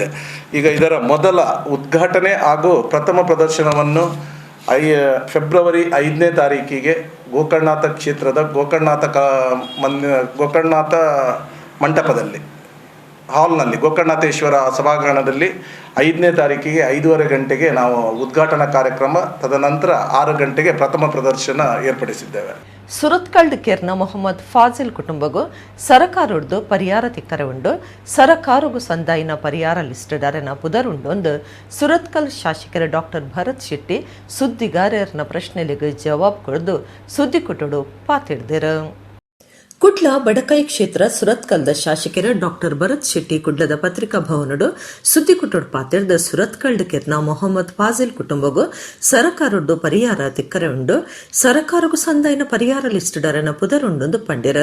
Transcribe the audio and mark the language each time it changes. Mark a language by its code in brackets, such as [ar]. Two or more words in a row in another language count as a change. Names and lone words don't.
[kn] ಈಗ ಇದರ ಮೊದಲ ಉದ್ಘಾಟನೆ ಹಾಗೂ ಪ್ರಥಮ ಪ್ರದರ್ಶನವನ್ನು ಫೆಬ್ರವರಿ 5ನೇ ತಾರೀಕಿಗೆ ಗೋಕರ್ಣನಾಥ ಕ್ಷೇತ್ರದ ಗೋಕರ್ಣನಾಥ ಮಂಟಪದಲ್ಲಿ ಹಾಲ್ನಲ್ಲಿ ಗೋಕರ್ಣನಾಥೇಶ್ವರ ಸಭಾಂಗಣದಲ್ಲಿ 5ನೇ ತಾರೀಕಿಗೆ 5:30 ಗಂಟೆಗೆ ನಾವು ಉದ್ಘಾಟನಾ ಕಾರ್ಯಕ್ರಮ, ತದನಂತರ 6 ಗಂಟೆಗೆ ಪ್ರಥಮ ಪ್ರದರ್ಶನ ಏರ್ಪಡಿಸಿದ್ದೇವೆ. [tcy] ಸುರತ್ಕಲ್ಡ್ ಕೇರ್ನ ಮೊಹಮ್ಮದ್ ಫಾಜಿಲ್ ಕುಟುಂಬಗೂ ಸರಕಾರದ್ದು ಪರಿಹಾರ ತಿಕ್ಕರೆ ಉಂಡು. ಸರಕಾರಗೂ ಸಂದಾಯಿನ ಪರಿಹಾರ ಲಿಸ್ಟ್ ಡಾರೆನ ಪುದರುಂಡೊಂದು ಸುರತ್ಕಲ್ ಶಾಸಕರ ಡಾಕ್ಟರ್ ಭರತ್ ಶೆಟ್ಟಿ ಸುದ್ದಿಗಾರರನ ಪ್ರಶ್ನೆಗಳಿಗೆ ಜವಾಬ್ ಕೊಡದು ಸುದ್ದಿ ಕುಟುಡು ಪಾತಿಡ್ದರು. ಕುಡ್ಲ ಬಡಕಾಯಿ ಕ್ಷೇತ್ರ ಸುರತ್ಕಲ್ದ ಶಾಸಕರ ಡಾಕ್ಟರ್ ಭರತ್ ಶೆಟ್ಟಿ ಕುಡ್ಲದ ಪತ್ರಿಕಾ ಭವನಡು ಸುದ್ದಿ ಕುಟುಡು ಪಾತಿರ್ದ ಸುರತ್ಕಲ್ಡ್ ಕೆರ್ನ ಮೊಹಮ್ಮದ್ ಫಾಜಿಲ್ ಕುಟುಂಬಗೂ ಸರಕಾರದ್ದು ಪರಿಹಾರ ತಿಕ್ಕರೆ ಉಂಡು. ಸರಕಾರಗೂ ಸಂದಾಯಿನ ಪರಿಹಾರ ಲಿಸ್ಟ್ ಡರನ ಪುದರುಂಡೊಂದು ಪಂಡಿರ.